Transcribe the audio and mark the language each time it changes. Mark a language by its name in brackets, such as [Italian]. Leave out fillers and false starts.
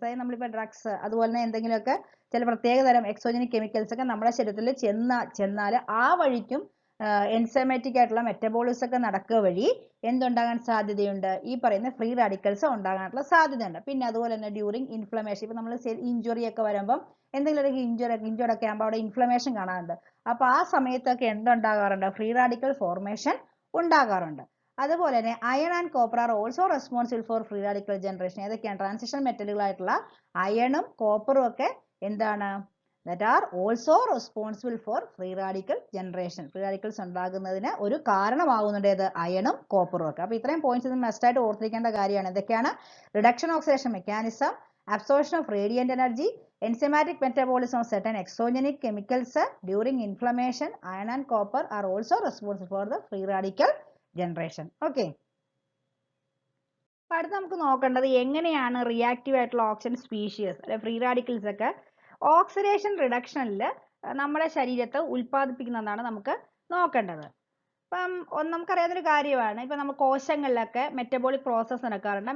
[Malayalam] അതായത് നമ്മളിപ്പോൾ ഡ്രഗ്സ് അതുപോലെ തന്നെ എന്തെങ്കിലുമൊക്കെ ചില പ്രത്യേക തരം എക്സോജനിക് കെമിക്കൽസ് ഒക്കെ നമ്മുടെ ശരീരത്തിൽ ചെന്നാൽ ആ വഴിക്കും എൻസൈമാറ്റിക് ആയിട്ടുള്ള മെറ്റബോളിസം ഒക്കെ നടക്കുക വഴി എന്തുണ്ടാകാൻ സാധ്യതയുണ്ട്, ഈ പറയുന്ന ഫ്രീ റാഡിക്കൽസ് ഉണ്ടാകാനുള്ള സാധ്യതയുണ്ട്. പിന്നെ അതുപോലെ തന്നെ ഡ്യൂറിങ് ഇൻഫ്ലമേഷൻ, ഇപ്പൊ നമ്മൾ ഇഞ്ചുറി ഒക്കെ വരുമ്പം എന്തെങ്കിലും ഒരു ഇഞ്ചുറി ഒക്കെ ആകുമ്പോൾ അവിടെ ഇൻഫ്ലമേഷൻ കാണാറുണ്ട്. അപ്പൊ ആ സമയത്തൊക്കെ എന്തുണ്ടാകാറുണ്ട്, ഫ്രീ റാഡിക്കൽ ഫോർമേഷൻ ഉണ്ടാകാറുണ്ട്. അതുപോലെ തന്നെ [English] Iron and copper are also responsible for free radical generation. [Malayalam] ഏതൊക്കെയാണ് ട്രാൻസിഷൻ മെറ്റലുകളായിട്ടുള്ള അയണും കോപ്പറും ഒക്കെ എന്താണ്, [English] that are also responsible for free radical generation. [Malayalam] Free radicals ഉണ്ടാകുന്നതിന് ഒരു കാരണമാകുന്നുണ്ട് ഏത്, അയണും കോപ്പറും ഒക്കെ. അപ്പോൾ ഇത്രയും പോയിന്റ്സ് മസ്റ്റ് ആയിട്ട് ഓർത്തിരിക്കേണ്ട കാര്യമാണ്. എന്തൊക്കെയാണ്, [English] Reduction oxidation mechanism, absorption of radiant energy, enzymatic metabolism of certain exogenic chemicals during inflammation. Iron and copper are also responsible for the free radical generation. [Malayalam] Okay, അപ്പോൾ അടുത്ത് നമുക്ക് നോക്കേണ്ടത് എങ്ങനെയാണ് റിയാക്റ്റീവ് ആയിട്ടുള്ള ഓക്സിജൻ സ്പീഷീസ് അല്ലെ ഫ്രീ റാഡിക്കൽസ് ഒക്കെ oxidation റിഡക്ഷനിൽ നമ്മുടെ ശരീരത്തെ ഉൽപ്പാദിപ്പിക്കുന്നതാണ് നമുക്ക് നോക്കേണ്ടത്. അപ്പം നമുക്കറിയാവുന്നൊരു കാര്യമാണ്, ഇപ്പം നമ്മൾ കോശങ്ങളിലൊക്കെ മെറ്റബോളിക് പ്രോസസ്സ് നടക്കാറുണ്ട്.